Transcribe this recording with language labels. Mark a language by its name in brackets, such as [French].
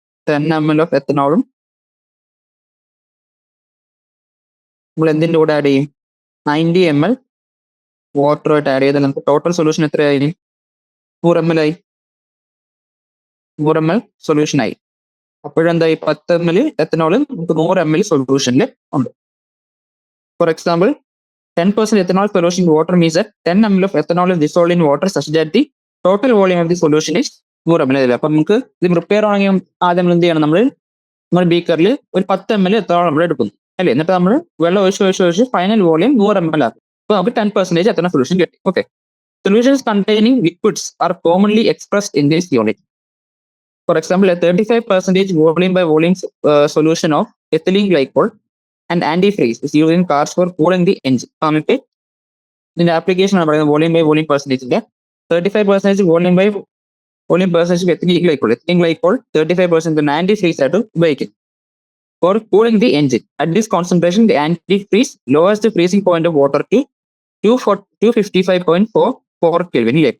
[Malayalam] 10 ml of എത്തനോളും നമ്മൾ എന്തിന്റെ കൂടെ ആഡ് ചെയ്യും? 90 ml വാട്ടറുമായിട്ട് ആഡ് ചെയ്താൽ നമുക്ക് ടോട്ടൽ സൊല്യൂഷൻ എത്രയായി? 100 ml ആയി. 100 ml സൊല്യൂഷൻ ആയി. അപ്പോഴെന്തായി? 10 ml എത്തനോൾ നമുക്ക് 100 ml സൊല്യൂഷനിൽ ഉണ്ട്. [English] For example 10% ethanol solution in water means that 10 ml of ethanol is dissolved in water such that the total volume of the solution is 100 ml. [Malayalam] അപ്പൊ നമുക്ക് ഇത് prepare ആണെങ്കിൽ ആദ്യം നമ്മൾ എന്ത് ചെയ്യണം? നമ്മൾ ബീക്കറിൽ ഒരു 10 ml എത്തനോൾ നമ്മൾ എടുക്കുന്നു അല്ലേ? എന്നിട്ട് നമ്മൾ വെള്ളം ഒഴിച്ച് ഫൈനൽ വോളിയം 100 ml ആക്കും. അപ്പൊ നമുക്ക് 10% എത്തനോൾ സൊല്യൂഷൻ കിട്ടി. Okay. [English] Solutions containing liquids are commonly expressed in this unit. For example, a 35% volume by volume solution of ethylene glycol and antifreeze is used in cars for cooling the engine. [Malayalam] നമുക്ക് ഇതിന്റെ application ആണ് പറയുന്നത് volume by volume പെർസെന്റേജിന്റെ 35% volume by volume percentage ethylene glycol 35% antifreeze ആയിട്ട് ഉപയോഗിക്കും [English] For cooling the engine. At this concentration the antifreeze lowers the freezing point of water to 255.4 kelvin. ഇല്ലേ?